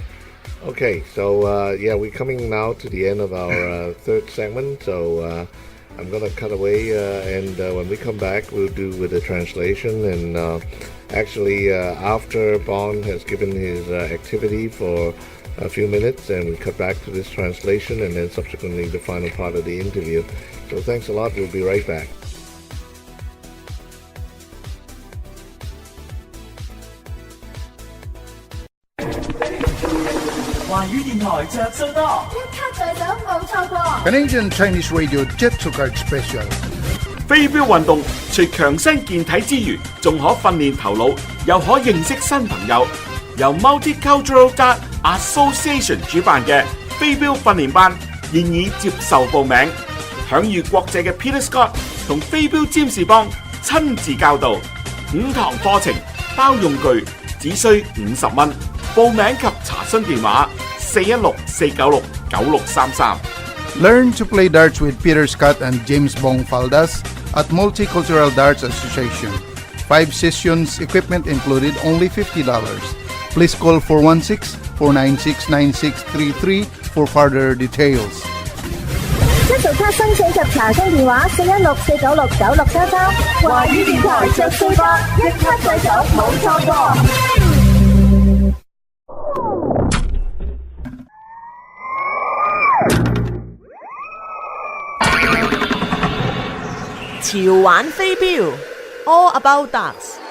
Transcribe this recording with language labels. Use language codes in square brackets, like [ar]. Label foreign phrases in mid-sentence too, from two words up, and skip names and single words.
[en] Okay, so yeah, we're coming now to the end of our third segment, so I'm going to cut away, and when we come back, we'll do with the translation, and actually, after Bond has given his activity for a few minutes, and we cut back to this translation, and then subsequently the final part of the interview. So thanks a lot, we'll be right back. [yue] 華語電台着數多，一卡在手冇錯過。 [en] Canadian Chinese Radio Jet to Card Special. [yue] 飛鏢運動除強身健體之餘，仲可訓練頭腦，又可認識新朋友。由 Multicultural Dart Association 主辦嘅飛鏢訓練班現已接受報名，享譽國際嘅 Peter Scott 同飛鏢占士邦親自教導，5堂課程包用具，只需50蚊。報名及查詢電話416-496-9633。 [en] Learn to play darts with Peter Scott and James Bong Faldas at Multicultural Darts Association. 5 sessions, equipment included, only $50. Please call 416-496-9633 for further details. [yue] 一早卡申請及查詢電話416-496-9633。華語電台着數多，一卡在手冇錯過。潮玩飛鏢 All About Darts。